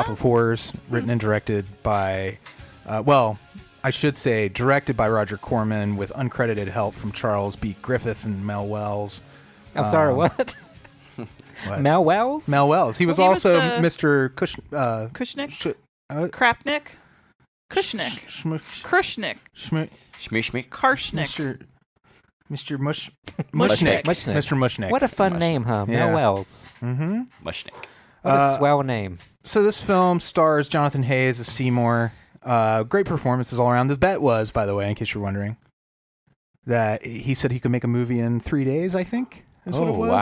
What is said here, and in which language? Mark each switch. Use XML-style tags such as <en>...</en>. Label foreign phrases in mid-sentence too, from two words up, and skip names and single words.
<en>Shop of Horrors, written and directed by, I should say directed by Roger Corman with uncredited help from Charles B. Griffith and Mel Wells. I'm sorry. What? What? Mel Wells? Mel Wells. He was Well, he was also the- Mr. Kushnick? Sh- uh, Krapnik? Kushnick. Shmush. Krishnick. Shmush. Shmishmik. Karshnick. Mr. Mushnick. Mushnick. Mushnick. Mr. Mushnick. What a fun Mushnick. name, huh? Yeah. Mel Wells. Mm-hmm. Mushnik. What a swell name. So this film stars Jonathan Hayes as Seymour. Great performances all around. The bet was, by the way, in case you're wondering, that he said he could make a movie in 3 days, I think, is what it was.</en>